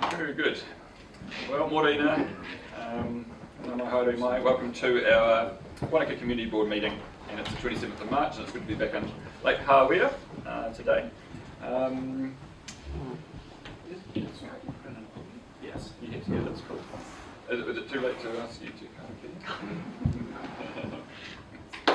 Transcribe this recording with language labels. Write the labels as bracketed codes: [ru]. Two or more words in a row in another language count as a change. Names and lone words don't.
[en] Very good. Well, [mi] morena, ngā haere mai. [en] Welcome to our Wānaka Community Board meeting, and it's the 27th of March, and it's good to be back in Lake Hawea today. Yes, yeah, that's cool. Is it too late to ask you to karakia?